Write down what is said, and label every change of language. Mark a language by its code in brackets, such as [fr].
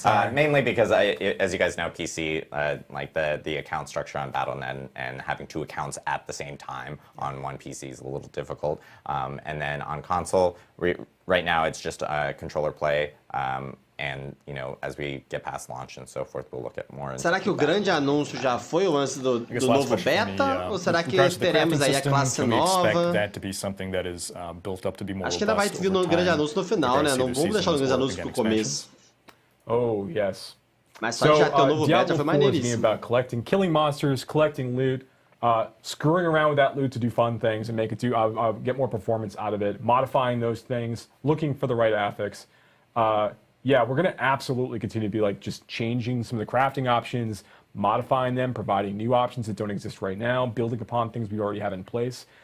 [en] Mainly because, as you guys know, PC, like the account structure on Battle.net and having 2 accounts at the same time on one PC is a little difficult. And then on console, right now it's just controller play. And, as we get past launch and so forth, we'll look at more. [pt] Será que o grande anúncio já foi o lance do novo beta? Ou será que teremos aí a classe nova? Acho que ainda vai vir no grande anúncio no final, né? Não vamos deixar o grande anúncio pro começo. [en] Oh, yes. [pt] Mas só já ter o novo beta foi maneiríssimo. [en] About collecting, killing monsters, collecting loot, screwing around with that loot to do fun things and make it get more performance out of it, modifying those things, looking for the right affix. Yeah, we're going to absolutely continue to be just changing some of the crafting options, modifying them, providing new options that don't exist right now, building upon things we already have in place.